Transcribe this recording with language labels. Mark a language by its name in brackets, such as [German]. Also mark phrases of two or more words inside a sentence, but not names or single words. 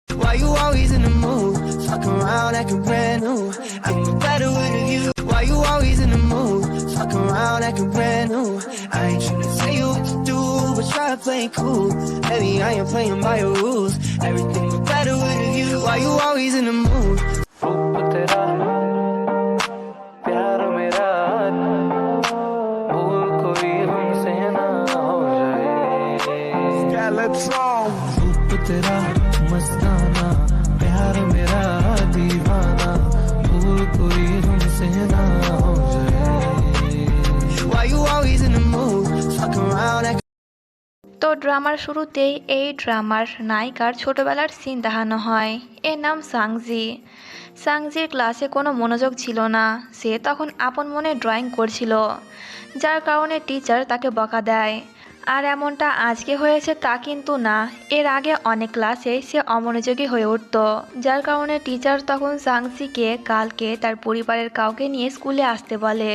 [English] Why you always in the mood? Fuck around acting brand new. I can do better with a view. Why you always in the mood? Fuck around acting brand new. I ain't tryna tell you what to do, but try to play it cool. Baby, I ain't playing by your rules. Everything was better with a view. Why you always in the mood? [Hindi] रूप तेरा प्यार मेरा भूल कोई हमसे ना हो जाए रूप तेरा मस्ताना प्यार मेरा दीवाना भूल कोई हमसे ना हो जाए [English] Why you always in the mood? Fuck around acting. [Bangla] তো ড্রামার শুরুতেই এই ড্রামার নায়িকার ছোটবেলার সিন দেখানো হয়। এর নাম সাংজি। সাংজির ক্লাসে কোনো মনোযোগ ছিল না। সে তখন আপন মনে ড্রয়িং করছিল, যার কারণে টিচার তাকে বকা দেয়। আর এমনটা আজকে হয়েছে তা কিন্তু না, এর আগে অনেক ক্লাসে সে অমনোযোগী হয়ে উঠত, যার কারণে টিচার তখন সাংজিকে কালকে তার পরিবারের কাউকে নিয়ে স্কুলে আসতে বলে।